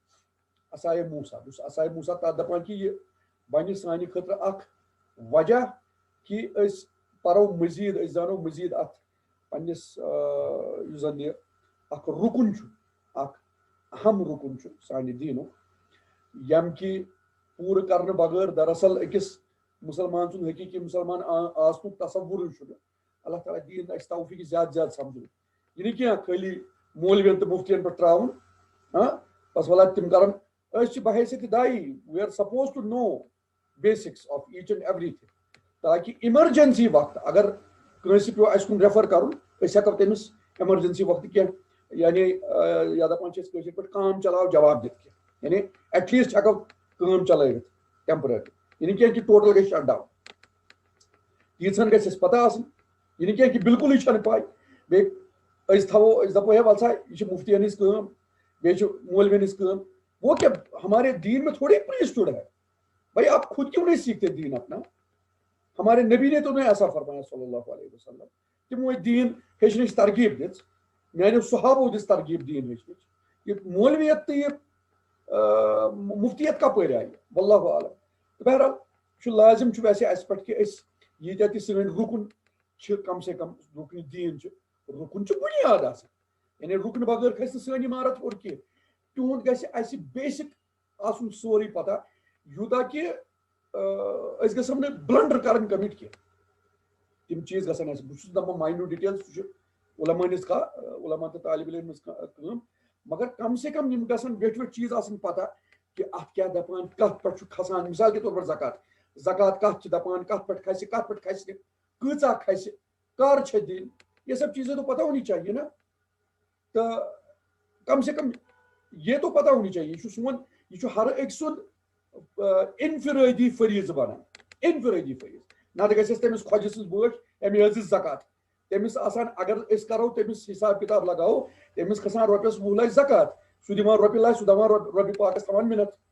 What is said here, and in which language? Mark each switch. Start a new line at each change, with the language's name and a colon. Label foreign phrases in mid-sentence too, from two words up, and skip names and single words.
Kashmiri: بہٕ چھُس عصایے موسیٰ تتھ دپان کہِ یہِ بنہِ سانہِ خٲطرٕ اکھ وجہ کہِ أسۍ پرو مزیٖد، أسۍ زانو مزیٖد اتھ پننِس یُس زن یہِ اکھ رُکُن چھُ، اکھ اہم رُکُن چھُ سانہِ دیٖنُک، ییٚمہِ کہِ پوٗرٕ کرنہٕ بغٲر دراصل أکِس مسلمان سُنٛد حقیٖقی مسلمان آسنُک تصوُرٕے چھُنہٕ. اللہ تعالیٰ دِیِن اَسہِ توفیٖق زیادٕ زیادٕ سمجھُن. یہِ نہٕ کینٛہہ خٲلی مولوِین تہٕ مُفتِین پٮ۪ٹھ ترٛاوُن بس وَلا تِم کرن. أسۍ چھِ بحیثیت دایی،
English: we are supposed to know basics of each and every thing,
Kashmiri: تاکہ ایمرجنسی وقت اگر کٲنٛسہِ پیوٚو اَسہِ کُن ریفر کرُن أسۍ ہٮ۪کو تٔمِس ایمرجنسی وقتہٕ کینٛہہ یعنی یا دپان چھِ أسۍ کٲشِر پٲٹھۍ کام چلاو جواب دِتھ کینٛہہ، یعنی
English: at least
Kashmiri: ہٮ۪کو کٲم چلٲوِتھ ٹیمپرری. یہِ نہٕ کینٛہہ کہِ ٹوٹل گژھِ
English: shut down,
Kashmiri: تیٖژہن گژھِ اَسہِ پتہ آسٕنۍ. یہِ نہٕ کینٛہہ کہِ بالکُلٕے چھنہٕ پاے، بیٚیہِ أسۍ دپو ہے وَلسا یہِ چھِ مُفتِین ہٕنٛز کٲم، بیٚیہِ چھِ مولوِین ہٕنٛز کٲم.
Urdu: وہ کیا ہمارے دین میں تھوڑی پریسٹہڈ ہے بھائی، آپ خود کیوں نہیں سیکھتے دین اپنا؟ ہمارے نبی نے تو نہیں ایسا فرمایا صلی اللہ علیہ وسلم.
Kashmiri: تمو دین ہیٚچھنٕچ ترغیب دِژ، میانیو صحابو دِژ ترغیب دین ہیٚچھنٕچ. یہ مولویت تہٕ یہِ مفتیت کپٲرۍ آیہِ واللہ عالم. بہرحال چھُ لازم چھُ ویسے اَسہِ پٮ۪ٹھ کہِ أسۍ ییٖتیاہ تہِ سٲنۍ رُکُن چھِ
Urdu: کم سے کم
Kashmiri: رُکنہِ دیٖن چھُ، رُکُن چھُ بُنیاد آسان، یعنی رُکنہٕ بغٲر کھسہِ نہٕ سٲنۍ عمارت ہیوٚر کینٛہہ. تِہُنٛد گژھِ اَسہِ بیسِک آسُن سورُے پتہ، یوٗتاہ کہِ أسۍ گژھو نہٕ بلنڈر کرٕنۍ کمِٹ کینٛہہ. تِم چیٖز گژھن اَسہِ، بہٕ چھُس دپان
English: minute detail
Kashmiri: سُہ چھُ علما ہٕنٛز علما تہٕ طالب علم ہٕنٛز کٲم، مگر
Urdu: کم سے کم
Kashmiri: یِم گژھن ویٹھۍ ویٹھۍ چیٖز آسٕنۍ پتہ کہِ اتھ کیٛاہ دپان، کتھ پٮ۪ٹھ چھُ کھسان.
Urdu: مثال کے طور پر
Kashmiri: زکات کتھ چھِ دپان، کتھ پٮ۪ٹھ کھسہِ، کتھ پٮ۪ٹھ کھسہِ نہٕ، کۭژاہ کھسہِ، کر چھِ دِنۍ،
Urdu: یہ سب چیزیں تو پتہ ہونی چاہیے نا. تو کم سے کم یہ تو پتہ ہونی چاہیے.
Kashmiri: یہ سون یہ ہر أکۍ سُنٛد انفرٲدی فریٖضہٕ بنان، انفرٲدی فریٖضہٕ. نتہٕ گژھٮ۪س تٔمِس خۄجہِ سٕنٛز بٲٹھ أمۍ ہیژ زکات، تٔمِس آسان اگر أسۍ کرو تٔمِس حساب کِتاب لگاوو تٔمِس کھسان رۄپیس 20 لچھ زکات، سُہ دِوان رۄپیہِ لچھ، سُہ دپان رۄپیہِ پاکس تھاوان مِنت.